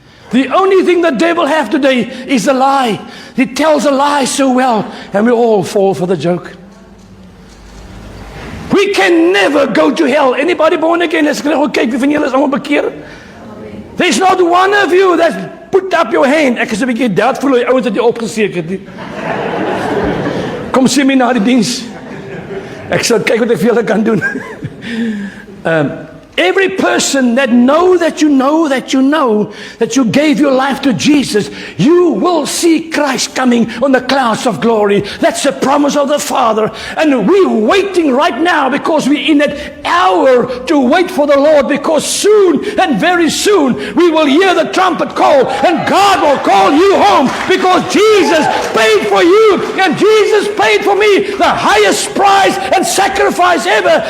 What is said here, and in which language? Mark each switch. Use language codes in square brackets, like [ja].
[en] The only thing the devil have today is a lie. He tells a lie so well, and we all fall for the joke. We can never go to hell. Anybody born again? Let's go [af] kyk wie van julle is almal bekeer. [en] There's not one of you that's put up your hand. [af] Ek is 'n bietjie doubtful hoe ouens dit opgesteek het nie. Kom sien my na die diens. Ek sal kyk wat ek vir julle kan doen. [en] Every person that know that you gave your life to Jesus, you will see Christ coming on the clouds of glory. That's the promise of the Father. And we're waiting right now because we're in that hour to wait for the Lord, because soon and very soon we will hear the trumpet call and God will call you home, because Jesus paid for you and Jesus paid for me the highest price and sacrifice ever.